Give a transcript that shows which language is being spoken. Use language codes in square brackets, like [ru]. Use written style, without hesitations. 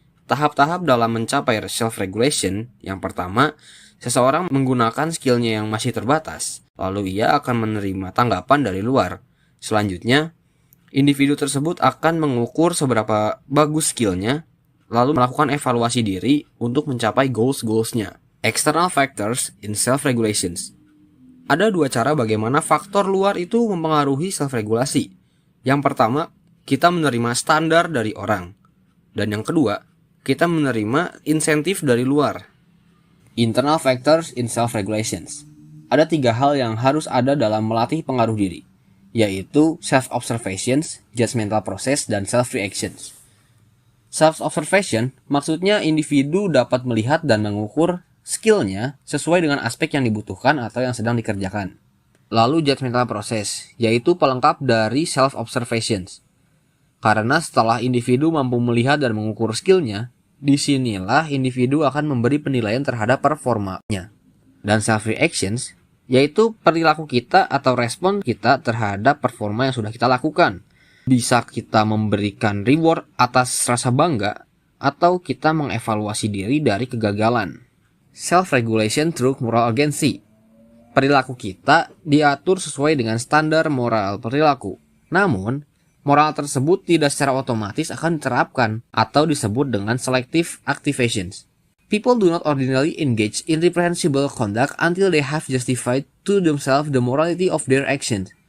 [id] Tahap-tahap dalam mencapai self-regulation, yang pertama, seseorang menggunakan skillnya yang masih terbatas, lalu ia akan menerima tanggapan dari luar. Selanjutnya, individu tersebut akan mengukur seberapa bagus skillnya, lalu melakukan evaluasi diri untuk mencapai goals-goalsnya. [en] External factors in self-regulations. [id] Ada 2 cara bagaimana faktor luar itu mempengaruhi self-regulasi. Yang pertama, kita menerima standar dari orang. Dan yang kedua, kita menerima insentif dari luar. [en] Internal factors in self-regulations. [id] Ada 3 hal yang harus ada dalam melatih pengaruh diri, yaitu self-observations, judgmental process, dan self-reactions. Self-observation maksudnya individu dapat melihat dan mengukur skillnya sesuai dengan aspek yang dibutuhkan atau yang sedang dikerjakan. Lalu judgmental process, yaitu pelengkap dari self-observations. Karena setelah individu mampu melihat dan mengukur skillnya, disinilah individu akan memberi penilaian terhadap performanya. Dan self-reactions, yaitu perilaku kita atau respon kita terhadap performa yang sudah kita lakukan. Bisa kita memberikan reward atas rasa bangga, atau kita mengevaluasi diri dari kegagalan. [en] Self-regulation through moral agency. [id] perilaku kita diatur sesuai dengan standar moral perilaku. Namun, moral tersebut tidak secara otomatis akan diterapkan atau disebut dengan selective activations. [en] People do not ordinarily engage in reprehensible conduct until they have justified to themselves the morality of their actions.